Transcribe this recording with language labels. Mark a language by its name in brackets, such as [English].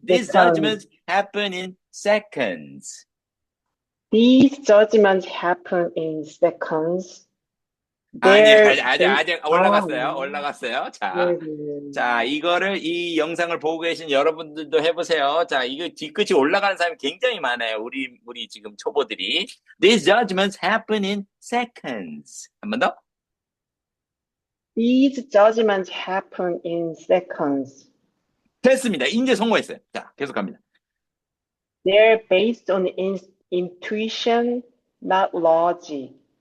[English] These judgments happen in seconds. These judgments happen in seconds. [Korean] 아직 올라갔어요. 자, 이 영상을 보고 계신 여러분들도 해보세요. 자, 이거 뒤끝이 올라가는 사람이 굉장히 많아요. 우리 지금 초보들이. [English] These judgments happen in seconds. [Korean] 한 번 더. [English] These judgments happen in seconds. [Korean] 됐습니다. 이제 성공했어요. 자, 계속 갑니다. [English] They're based on intuition, not logic.